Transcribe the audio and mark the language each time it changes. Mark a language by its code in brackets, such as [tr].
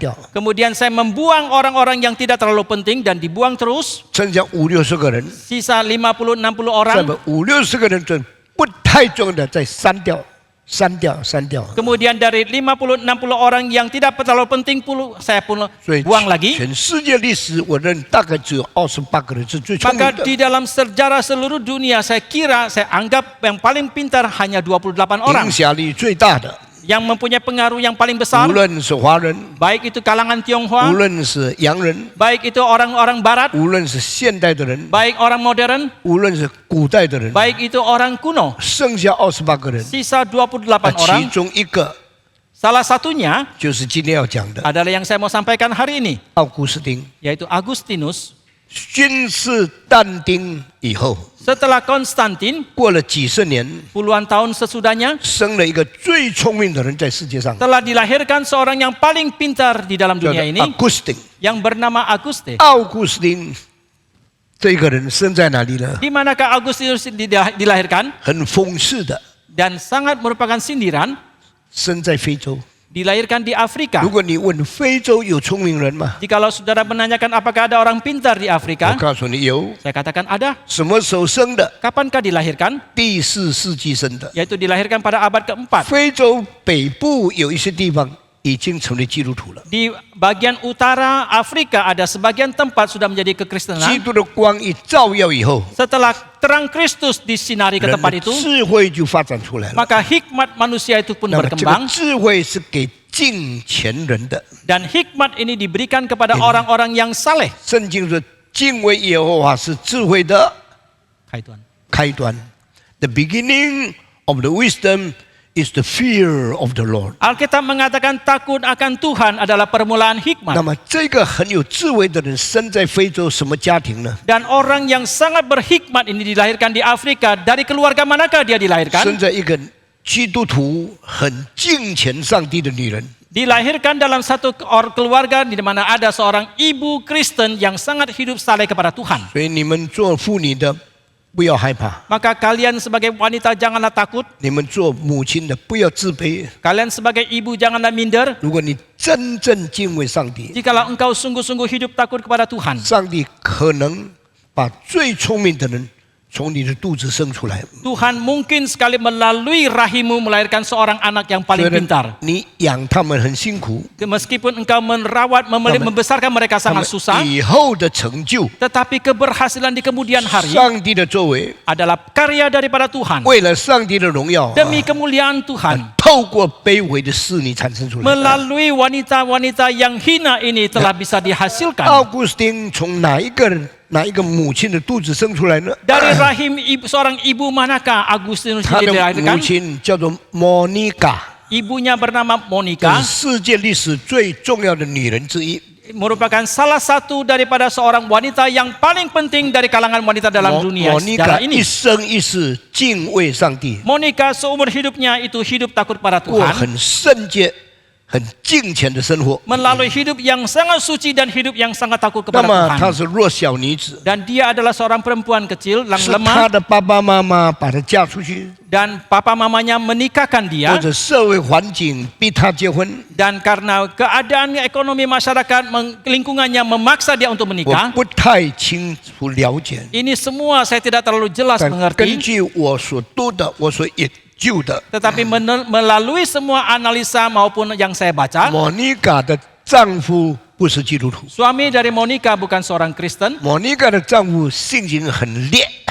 [id] Kemudian saya membuang orang-orang yang tidak terlalu penting dan dibuang terus. [zh] 剩下50-60个人， [id] Sisa 50-60 [zh] 再 [id] orang. [zh] 把50-60个人中不太重要的再删掉。删掉。 [id] Kemudian dari 50-60 orang yang tidak terlalu penting pun saya pun [zh] 所以 [id] buang lagi. [zh] 全世界历史，我认大概只有28个人是最聪明 [id] Maka [zh] 的。 [id] di dalam sejarah seluruh dunia saya anggap yang paling pintar hanya 28 orang [zh] 影响力最大的， [id] yang mempunyai pengaruh yang paling besar, [zh] 无论是华人， [id] baik itu kalangan [zh] 无 [id] Tionghoa, [zh] 论是洋人， [id] baik itu orang-orang barat, [zh] 无论是现代的人， [id] baik orang modern, [zh] 无论是古代的人， [id] baik itu orang kuno. [zh] 剩下28个人， [id] Sisa 28 [zh] 其 [id] orang, [zh] 中一个 [id] salah satunya [zh] 就是今天要讲的 [id] adalah yang saya mau sampaikan hari ini, [zh] 奥古斯丁。 [id] yaitu Agustinus. [zh] 君士但丁以后， [id] Setelah Konstantin, [zh] 过了几十年， [id] puluhan tahun sesudahnya, [zh] 生了一个最聪明的人在世界上， [id] telah dilahirkan seorang yang paling pintar di dalam [zh] 叫做 [id] dunia ini, [zh] 奥古斯丁。 [id] yang bernama Auguste. [zh] 奥古斯丁这个人生在哪里呢？ [id] Di manakah Agustinus dilahirkan? [zh] 很讽刺的， [id] Dan sangat merupakan sindiran, [zh] 生在非洲。 [id] dilahirkan di Afrika. [zh] 如果你问非洲有聪明人吗？ [id] Jikalau saudara menanyakan apakah ada orang pintar di [zh] 我 [id] Afrika, [zh] 告诉你有。 [id] saya katakan ada. [zh] 什么时候生的？ [id] Kapankah dilahirkan? [zh] 第4世纪生的。 [id] Yaitu dilahirkan pada abad keempat. [zh] 非洲北部有一些地方已经成为基督徒了。 [id] Di bagian utara Afrika ada sebagian tempat sudah menjadi [zh] 基 [id] kekristenan. [zh] 督的光一照耀以后， [id] Setelah terang Kristus disinari ke [zh] 人 [id] tempat [zh] 的 [id] itu, [zh] 智慧就发展出来了。 [id] maka hikmat manusia itu pun [zh] 那么这个 [id] berkembang. [zh] 智慧是给敬虔人的。 [id] Dan hikmat ini diberikan kepada orang-orang yang saleh. [zh] 圣经说，敬畏耶和华是智慧的 [id] Hai Tuhan. [zh] 开端。 [en] The beginning of the wisdom is the fear of the Lord。 [id] Alkitab mengatakan takut akan Tuhan adalah permulaan hikmat. [zh] 么这个很有智慧的人生在非洲什么家庭呢？ [id] Dan orang yang sangat berhikmat ini dilahirkan di Afrika. Dari keluarga manakah dia [zh] 生 [id] dilahirkan? [zh] 在一个基督徒很敬虔上帝的女人。 [id] Dilahirkan dalam satu keluarga di mana ada seorang ibu Kristen yang sangat hidup saleh kepada Tuhan. [zh] 所以你们做妇女的不要害怕， [id] Maka kalian sebagai wanita janganlah takut. [zh] 你们做母亲的不要自卑。 [id] Kalian sebagai ibu janganlah minder. [zh] 如果你真正敬畏上帝， [id] Jikalau engkau sungguh-sungguh hidup takut kepada Tuhan, [zh] 上帝可能把最聪明的人从你的肚子生出来。 [id] Tuhan mungkin sekali melalui rahimmu melahirkan seorang anak yang paling [zh] 虽然 [id] pintar. [zh] 你养他们很辛苦， [id] Meskipun engkau merawat, membesarkan mereka [zh] 他们 [id] sangat susah, [zh] 以后的成就， [id] tetapi keberhasilan di kemudian hari [zh] 上帝的作为， [id] adalah karya daripada Tuhan. [zh] 为了上帝的荣耀， [id] Demi kemuliaan Tuhan, [zh] 透过卑微的事你产生出来。 [id] melalui wanita-wanita yang hina ini telah bisa dihasilkan. [zh] 奥古斯丁从哪一个母亲的肚子生出来呢？ [id] Dari rahim seorang ibu manakah Agustinus [zh] 他 [id] ini [zh] 的母 [id] dilahirkan? [zh] 亲叫做莫妮卡， [id] Ibunya bernama [zh] 这 [id] Monica, [zh] 是世界历史最重要的女人之一。 [id] merupakan salah satu daripada seorang wanita yang paling penting dari kalangan wanita dalam dunia [zh] 莫妮卡 [id] sejarah [zh] 一 [id] ini. [zh] 生一世敬畏上帝， [id] Monica seumur hidupnya itu hidup takut pada [zh] 过 [id] Tuhan, [zh] 很圣洁、很敬虔的生活。 [id] melalui hidup yang sangat suci dan hidup yang sangat takut [zh] 那 [id] kepada [zh] 么她 [id] Tuhan. [zh] 是弱小女子， [id] Dan dia adalah seorang perempuan kecil yang [zh] 是 [id] lemah [zh] 她的爸爸妈妈把她嫁出去， [id] dan papa mamanya menikahkan [zh] 或 [id] dia [zh] 者社会环境逼她结婚。 [id] dan karena keadaan ekonomi masyarakat lingkungannya memaksa dia untuk [zh] 我 [id] menikah. [zh] 不太清楚了解， [id] Ini semua saya tidak terlalu jelas [zh] 但根 [id] mengerti, [zh] 据我所读的，我所研究的， [id] tetapi melalui semua analisa maupun yang saya baca, [zh] 莫妮卡的丈夫不是基督徒， [id] suami dari Monica bukan seorang Kristen [zh] 莫妮卡的丈夫性情很烈，